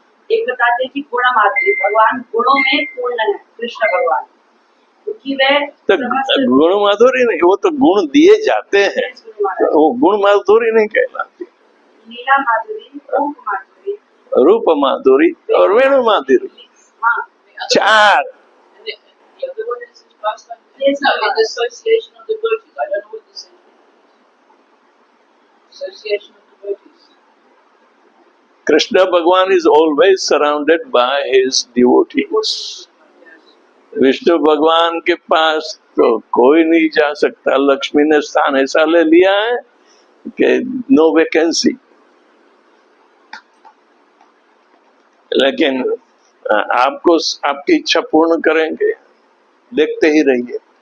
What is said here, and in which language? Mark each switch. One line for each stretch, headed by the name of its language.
Hindi: एक बताते हैं कि गुण माधुरी, भगवान गुणों में पूर्ण है कृष्ण भगवान, क्योंकि वह तो गुण माधुरी नहीं, वो तो गुण दिए जाते हैं, वो गुण माधुरी नहीं कहलाती। लीला माधुरी, रूप माधुरी, रूप माधुरी और वेणु माधुरी, हाँ 4।
English: and the other one is his pastime. Yes, no, the association of devotees. I don't know what this is. Association of devotees. Krishna Bhagwan is always surrounded by his devotees. Yes.
Hindi: Vishnu भगवान के पास तो कोई नहीं जा सकता। लक्ष्मी ने स्थान ऐसा ले लिया है कि
English: No vacancy.
Hindi: लेकिन आपको आपकी इच्छा पूर्ण करेंगे, देखते ही रहिए।